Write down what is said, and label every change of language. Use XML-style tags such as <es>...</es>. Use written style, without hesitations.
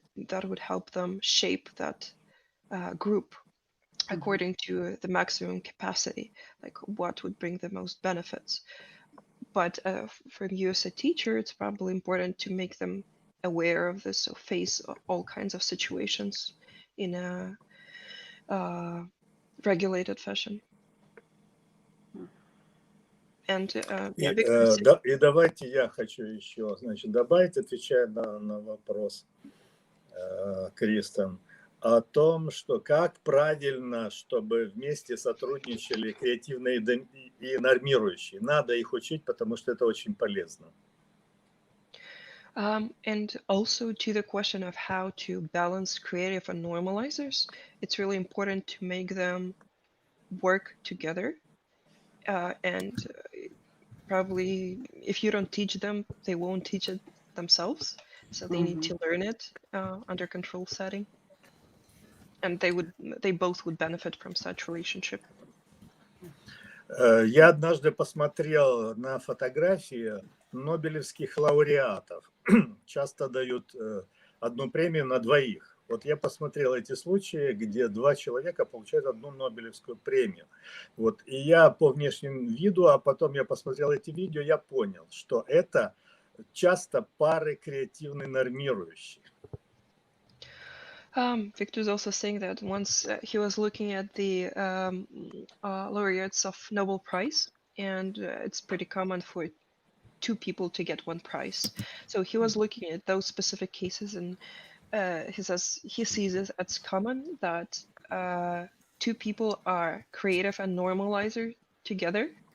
<en>That would help them shape that group according to the maximum capacity, like what would bring the most benefits. But for you as a teacher, it's probably important to make them aware of this, so face all kinds of situations in a regulated fashion. And</en> <ru>и давайте я хочу еще, добавить, отвечая на вопрос Кристен, о том, что как правильно, чтобы вместе сотрудничали креативные и нормирующие. Надо их учить, потому что это очень полезно.</ru> <en>And also to the question of how to balance creative and normalizers, it's really important to make them work together. And probably if you don't teach them, they won't teach it themselves. So they need to learn it under control setting. And they both would benefit from such relationship.</en> <ru>Я однажды посмотрел на фотографии нобелевских лауреатов. Часто дают одну премию на двоих. Вот я посмотрел эти случаи, где 2 человека получают одну нобелевскую премию. Вот. И я по внешнему виду, а потом я посмотрел эти видео, я понял, что это часто пары креативно нормирующие.</ru> <en>Victor is also saying that once he was looking at the laureates of Nobel Prize, and it's pretty common for 2 people to get 1 prize. So he was looking at those specific cases, and he says he sees it as common that 2 people are creative and normalizer together.</en>